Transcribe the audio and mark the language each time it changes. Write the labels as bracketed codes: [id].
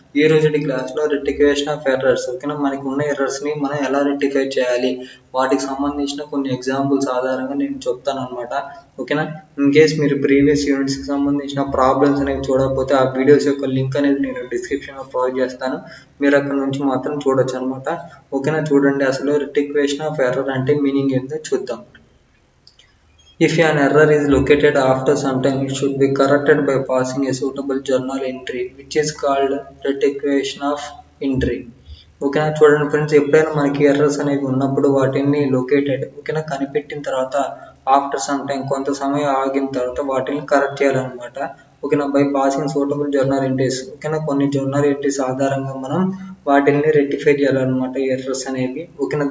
[te] ఈ రోజుటి క్లాస్లో రెక్టిఫికేషన్ ఆఫ్ ఎర్రర్స్, ఓకేనా, మనకి ఉన్న ఎర్రర్స్ని మనం ఎలా రెక్టిఫై చేయాలి, వాటికి సంబంధించిన కొన్ని ఎగ్జాంపుల్స్ ఆధారంగా నేను చెప్తాను అనమాట. ఓకేనా? ఇన్ కేస్ మీరు ప్రీవియస్ యూనిట్స్కి సంబంధించిన ప్రాబ్లమ్స్ అనేవి చూడకపోతే ఆ వీడియోస్ యొక్క లింక్ అనేది నేను డిస్క్రిప్షన్లో ప్రొవైడ్ చేస్తాను. మీరు అక్కడ నుంచి మాత్రం చూడొచ్చు అనమాట. ఓకేనా? చూడండి, అసలు రెక్టిఫికేషన్ ఆఫ్ ఎర్రర్ అంటే మీనింగ్ ఏంటో చూద్దాం. [en] If an error is located after some time, it should be corrected by passing a suitable journal entry, which is called rectification of entry. [te] ఓకేనా? చూడండి ఫ్రెండ్స్, ఎప్పుడైనా మనకి ఎర్రర్స్ అనేవి ఉన్నప్పుడు వాటిని లొకేటెడ్, ఓకేనా, కనిపెట్టిన తర్వాత [en] after some time, [te] కొంత సమయం ఆగిన తర్వాత వాటిని కరెక్ట్ చేయాలన్నమాట. ఓకేనా? [en] by passing suitable journal entries, [te] ఓకేనా, కొన్ని జర్నల్ ఎంట్రీస్ ఆధారంగా మనం వాటిని రెక్టిఫై చేయాలన్నమాట ఎర్రర్స్ అనేవి. ఓకేనా?